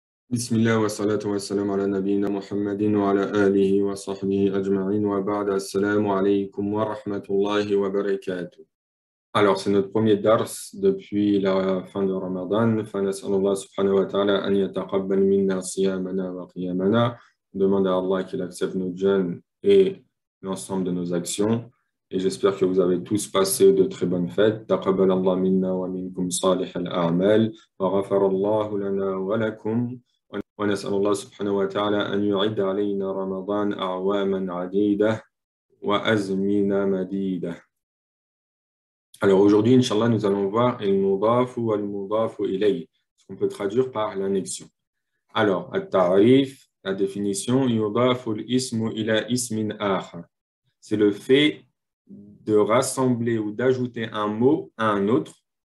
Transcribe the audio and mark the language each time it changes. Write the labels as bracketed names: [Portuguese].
[Arabic] بسم الله والصلاة والسلام على نبينا محمد وعلى آله وصحبه أجمعين وبعد السلام عليكم ورحمة الله وبركاته. [French] Alors, c'est notre premier dars depuis la fin de Ramadan. [Arabic] فنسأل الله سبحانه وتعالى أن يتقبل منا صيامنا وقيامنا. [French] On demande à Allah qu'il accepte nos jeûnes et l'ensemble de nos actions. Et j'espère que vous avez tous passé de très bonnes fêtes. [Arabic] تقبل الله منا ومنكم صالح الأعمال وغفر الله لنا ولكم. ونسأل الله سبحانه وتعالى أن يعد علينا رمضان أعواما عديدة وأزمنة مديدة. [French] Alors aujourd'hui, Inch'Allah, nous allons voir al-mudaf ou al-mudaf ilayh, ce qu'on peut traduire par l'annexion. [Arabic] Alors, al-ta'rif, [French] la définition, [Arabic] yudaf al-ismu ila ismin akhar. [French] C'est le fait de rassembler ou d'ajouter un mot à un autre.